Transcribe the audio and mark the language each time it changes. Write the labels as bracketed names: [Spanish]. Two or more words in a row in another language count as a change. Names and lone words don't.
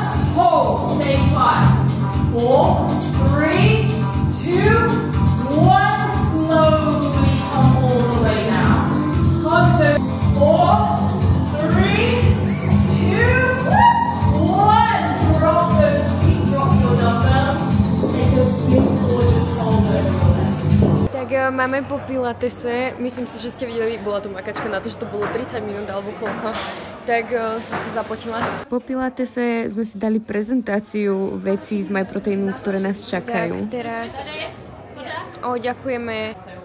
[English] Hold. Stay 5. 4, 3, 2, 1. Slowly come all the way down. Hug those. 4, 3, 2, 1. Drop those feet. Drop your dumbbells. Take a big gorgeous hold over your legs. [Slovak] Tak máme po pilatese, myslím si, že ste videli, bola tu makačka na to, že to bolo 30 minút alebo koľko, tak som sa zapotila. Po pilatese sme si dali prezentáciu vecí z MyProteinu, ktoré nás čakajú. Tak teraz ďakujeme.